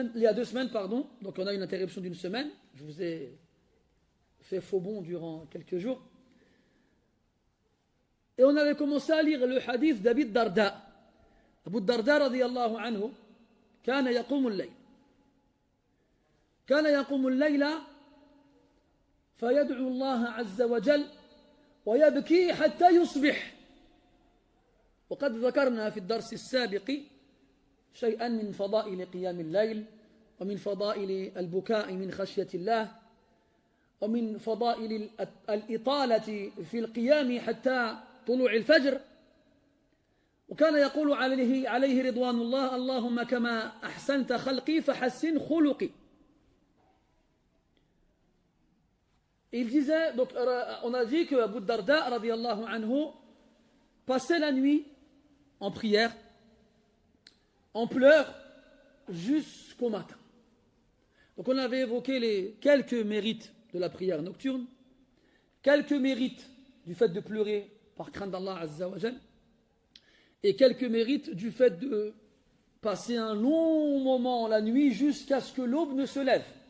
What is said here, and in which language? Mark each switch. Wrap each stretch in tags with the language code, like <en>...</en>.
<fr>Il y a 2 semaines, pardon, donc on a une interruption d'1 semaine. Je vous ai fait faux bond durant quelques jours. Et on avait commencé à lire le hadith d'Abi Darda. Abu Darda radiyallahu anhu,</fr> <ar>كان يقوم الليل. كان يقوم الليل فيدعو الله عز وجل ويبكي حتى يصبح. وقد ذكرنا في الدرس السابق شيئا من فضائل قيام الليل ومن فضائل البكاء من خشية الله ومن فضائل الإطالة في القيام حتى طلوع الفجر. وكان يقول عليه رضوان الله اللهم كما أحسنت خلقي فحسن خلقي.</ar> <fr>Il disait, donc on a dit que Abu Darda radiyallahu anhu passait la nuit en prière, en pleurs, jusqu'au matin. Donc on avait évoqué les quelques mérites de la prière nocturne, quelques mérites du fait de pleurer par crainte d'Allah Azza wa Jal, et quelques mérites du fait de passer un long moment la nuit jusqu'à ce que l'aube ne se lève.</fr>